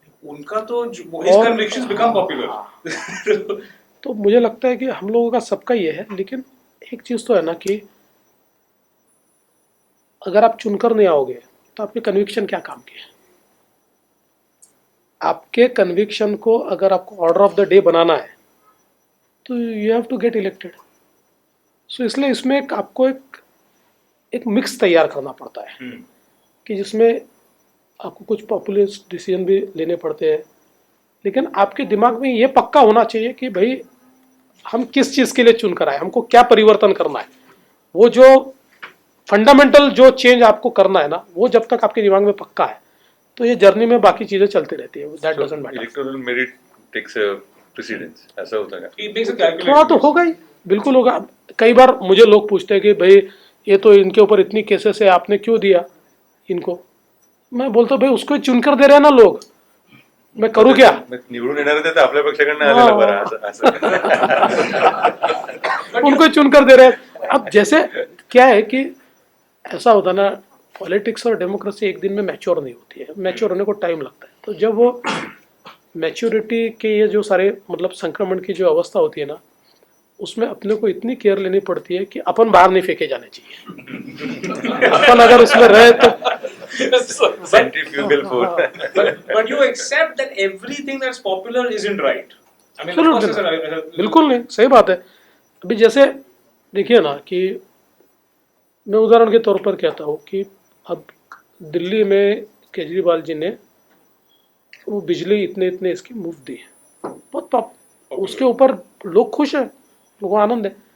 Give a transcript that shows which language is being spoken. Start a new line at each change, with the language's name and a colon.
Hindi: उनका तो
English: his convictions become popular.
Hindi: तो मुझे लगता है कि हम लोगों का सबका ये है, लेकिन एक चीज़ तो है ना कि अगर आप चुनकर नहीं आओगे तो आपके कन्विक्शन क्या काम के. आपके कन्विक्शन को अगर आपको
English: order of the day
Hindi: बनाना है तो
English: You have to get elected.
Hindi: सो इसलिए इसमें आपको एक मिक्स तैयार करना पड़ता है कि जिसमें आपको कुछ पॉपुलिस्ट डिसीजन भी लेने पड़ते हैं, लेकिन आपके दिमाग में ये पक्का होना चाहिए कि भाई हम किस चीज़ के लिए चुन कर आए, हमको क्या परिवर्तन करना है। वो जो फंडामेंटल जो चेंज आपको करना है ना, वो जब तक आपके दिमाग में पक्का है तो ये जर्नी में बाकी चीज़ें चलती रहती है।
English: That doesn't matter. Electoral merit takes precedence,
Hindi: ऐसा होता है
English: He makes a calculation.
Hindi: थोड़ा तो होगा ही, बिल्कुल होगा। कई बार मुझे लोग पूछते हैं कि भाई ये तो इनके ऊपर इतनी केसेस है, आपने क्यों दिया इनको। मैं बोलता हूँ भाई उसको चुनकर दे रहे हैं ना लोग, मैं करूँ क्या।
Marathi: निवडून येणार ते तर आपल्या पक्षाकडनं आलेलं बरं असं
Hindi: उनको चुनकर दे रहे हैं। अब जैसे क्या है कि ऐसा होता ना, पॉलिटिक्स और डेमोक्रेसी एक दिन में मैच्योर नहीं होती है, मैच्योर होने को टाइम लगता है। तो जब वो मैच्योरिटी के ये जो सारे मतलब संक्रमण की जो अवस्था होती है ना, उसमें अपने को इतनी केयर लेनी पड़ती है कि अपन बाहर नहीं फेंके जाने चाहिए। अपन अगर उसमें रहे तो
English: Centrifugal force. But you accept that everything that's popular isn't right. I mean, of course,
Hindi: बिल्कुल नहीं, सही बात है। अभी जैसे देखिए ना कि मैं उदाहरण के तौर पर कहता हूँ कि अब दिल्ली में केजरीवाल जी ने वो बिजली इतने इतने इसकी मुफ्त दी है, बहुत टॉप, उसके ऊपर लोग खुश हैं, लोगों को आनंद है।